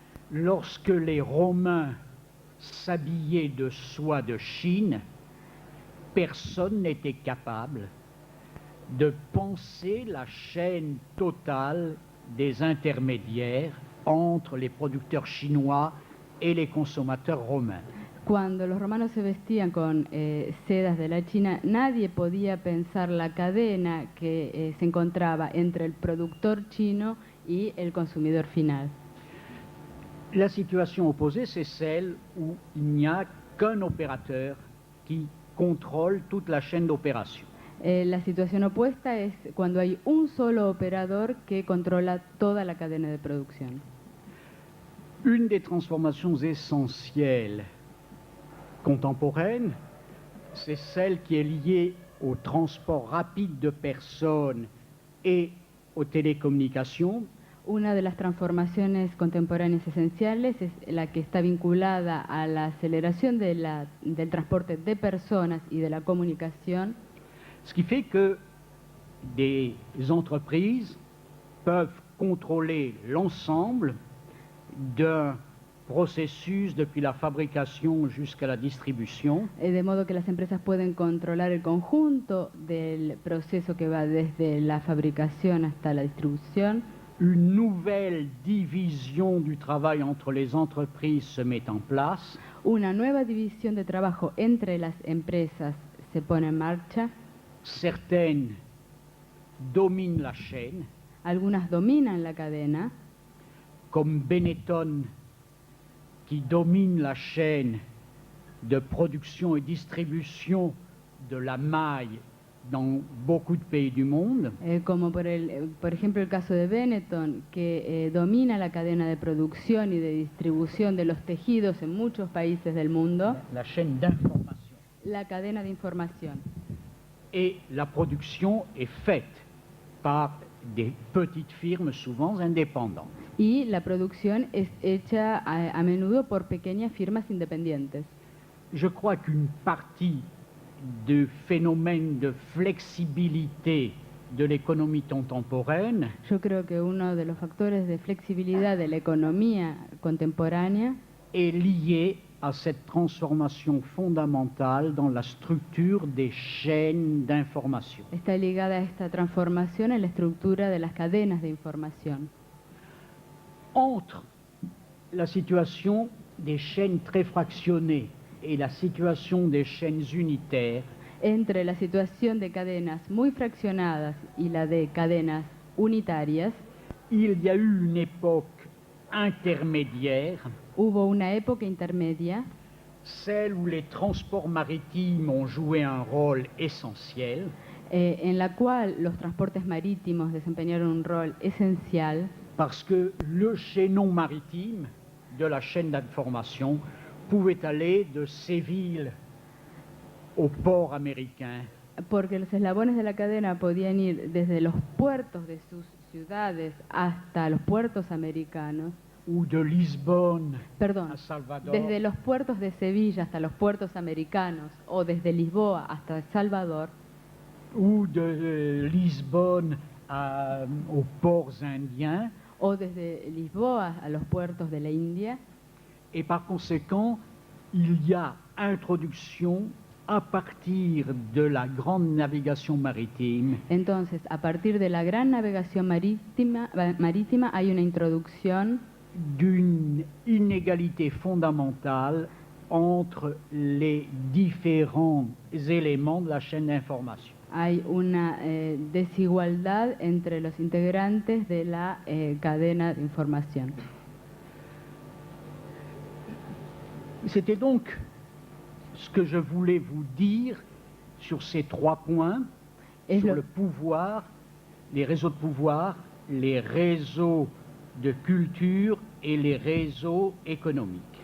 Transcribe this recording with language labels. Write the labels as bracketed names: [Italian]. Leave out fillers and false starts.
[French] Lorsque les Romains s'habillaient de soie de Chine, personne n'était capable de penser la chaîne totale des intermédiaires entre les producteurs chinois et les consommateurs romains. [Spanish] Cuando los romanos se vestían con sedas de la China, nadie podía pensar la cadena que se encontraba entre el productor chino y el consumidor final. [French] La situation opposée, c'est celle où il n'y a qu'un opérateur qui contrôle toute la chaîne d'opération. [Spanish] La situación opuesta es cuando hay un solo operador que controla toda la cadena de producción. [French] Une des transformations essentielles contemporaines, c'est celle qui est liée au transport rapide de personnes et aux télécommunications. [Spanish] Una de las transformaciones contemporáneas esenciales es la que está vinculada a la aceleración del transporte de personas y de la comunicación, [French] Ce qui fait que des entreprises peuvent contrôler l'ensemble d'un processus depuis la fabrication jusqu'à la distribution, [Spanish] de modo que las empresas pueden controlar el conjunto del proceso que va desde la fabricación hasta la distribución. [French] une nouvelle division du travail entre les entreprises se met en place, [Spanish] Una nueva división de trabajo entre las empresas se pone en marcha. [French] certaines dominent la chaîne, [Spanish] Algunas dominan la cadena, [French] comme Benetton qui domine la chaîne de production et distribution de la maille dans beaucoup de pays du monde, [Spanish] como por ejemplo el caso de Benetton, que domina la cadena de producción y de distribución de los tejidos en muchos países del mundo, [French] la chaîne d'information. [Spanish] la cadena de información. [French] Et la production est faite par des petites firmes souvent indépendantes. [Spanish] Y la producción es hecha a menudo por pequeñas firmas independientes. [French] Je crois qu'une partie du phénomène de flexibilité de l'économie contemporaine [Spanish] Yo creo que uno de los factores de flexibilidad de la economía contemporánea [French] est lié à cette transformation fondamentale dans la structure des chaînes d'information. [Spanish] está ligada a esta transformación en la estructura de las cadenas de información. [French] Entre la situation des chaînes très fractionnées et la situation des chaînes unitaires, [Spanish] Entre la situación de cadenas muy fraccionadas y la de cadenas unitarias, [French] il y a eu une époque intermédiaire, [Spanish] hubo una época intermedia, [French] celle où les transports maritimes ont joué un rôle essentiel, [Spanish] en la cual los transportes marítimos desempeñaron un rol esencial, [French] parce que le chaînon maritime de la chaîne d'information pouvait aller de Séville au port américain, [Spanish] porque los eslabones de la cadena podían ir desde los puertos de sus ciudades hasta los puertos americanos, [French] ou de Lisbonne [Spanish] perdón, [French] à Salvador, [Spanish] desde los puertos de Sevilla hasta los puertos americanos, o desde Lisboa hasta El Salvador, [French] ou de Lisbonne aux ports indiens, [Spanish] o desde Lisboa a los puertos de la India, [French] et par conséquent, il y a introduction à partir de la grande navigation maritime [Spanish] Entonces, a partir de la gran navegación marítima hay una introducción [French] d'une inégalité fondamentale entre les différents éléments de la chaîne d'information. [Spanish] Hay una desigualdad entre los integrantes de la cadena de información. [French] C'était donc ce que je voulais vous dire sur ces 3 points, sur le pouvoir, les réseaux de pouvoir, les réseaux de culture et les réseaux économiques.